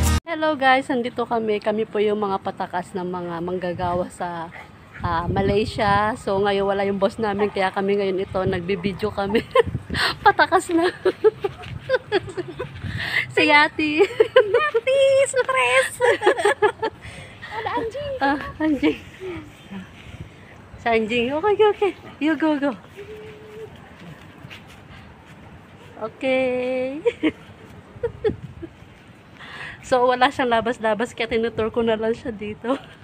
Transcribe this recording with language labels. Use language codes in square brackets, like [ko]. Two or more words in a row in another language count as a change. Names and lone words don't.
[tl] Hello guys, nandito kami. Kami po yung mga patakas ng mga manggagawa sa Malaysia. So ngayon wala yung boss namin kaya kami ngayon ito nagbibideo kami. Patakas na. Si Yati. [ms] Yati, surprise! Ada anjing. Anjing. Sa anjing. [en] Okay. You go. Okay. [tl] So, wala siyang labas-labas kaya tinutur ko na lang siya dito.